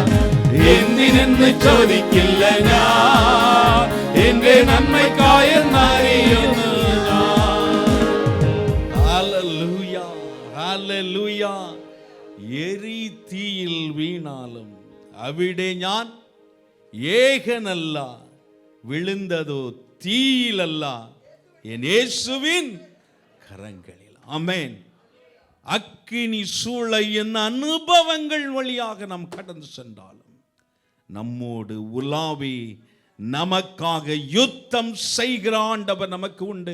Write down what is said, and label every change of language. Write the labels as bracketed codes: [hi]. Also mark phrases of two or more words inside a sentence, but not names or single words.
[ml] എന്തിനെന്ന് ചോദിക്കില്ല ഞാൻ, എന്റെ നന്മയ്ക്കായി അറിയുന്നു ഞാൻ. ഹല്ലേലൂയ, ഹല്ലേലൂയ. എരി തീയിൽ വീണാലും അവിടെ ഞാൻ ഏകനല്ല, [ta] விழுந்ததோ தீயிலல்ல, என் இயேசுவின் கரங்களில். ஆமென். அக்கினி சூளை என்ன அனுபவங்கள் வழியாக நாம் கடந்து சென்றாலும் நம்மோடு உலாவி நமக்காக யுத்தம் செய்கிற ஆண்டவர் நமக்கு உண்டு.